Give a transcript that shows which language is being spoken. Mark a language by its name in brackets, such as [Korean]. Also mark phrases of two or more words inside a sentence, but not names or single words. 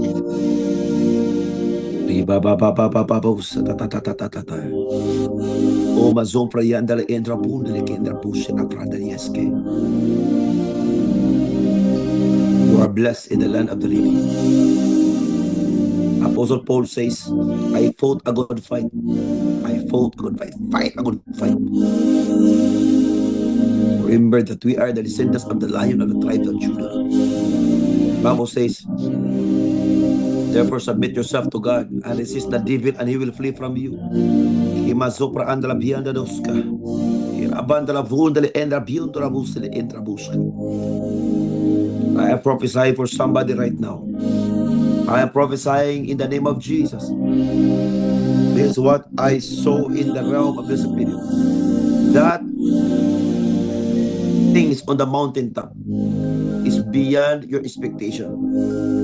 [English] O mazon prayandale entra pundele que entra bushe na pradalieske. You are blessed in the land of the living. Apostle Paul says, I fought a good fight. I fought a good fight. Fight a good fight. Remember that we are the descendants of the Lion of the tribe of Judah. Bible says, therefore submit yourself to God and resist the devil and he will flee from you. Imazopra andala bianda doska. Irabandala vundale endra biundra busele entra buska. I am prophesying for somebody right now. I am prophesying in the name of Jesus. This is what I saw in the realm of the spirit. That things on the mountaintop is beyond your expectation.